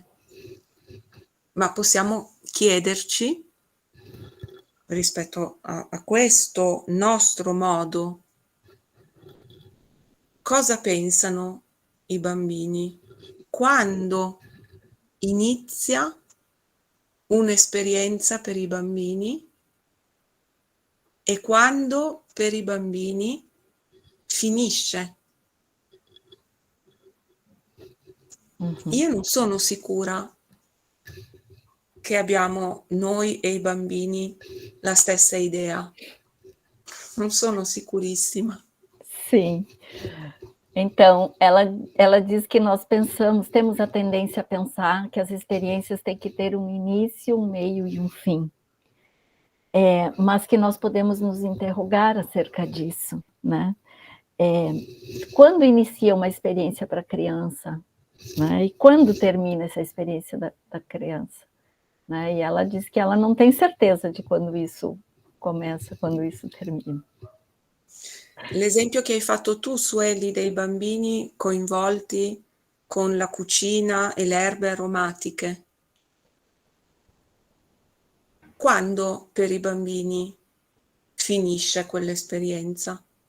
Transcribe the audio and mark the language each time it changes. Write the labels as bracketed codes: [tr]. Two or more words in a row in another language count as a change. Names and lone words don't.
[it] Ma possiamo chiederci, rispetto a questo nostro modo, cosa pensano i bambini quando inizia un'esperienza per i bambini e quando per i bambini finisce. Io non sono sicura che abbiamo noi e i bambini la stessa idea. Non sono sicurissima. [pt] Sim. Então, ela diz que nós temos a tendência a pensar que as experiências têm que ter um início, um meio e um fim. Mas que nós podemos nos interrogar acerca disso, né? Quando inicia uma experiência para a criança, né? E quando termina essa experiência da criança, né? E ela diz que ela não tem certeza de quando isso começa, quando isso termina. [it] L'esempio che hai fatto tu, Sueli, dei bambini coinvolti con la cucina e le erbe aromatiche, quando per i bambini finisce quell'esperienza?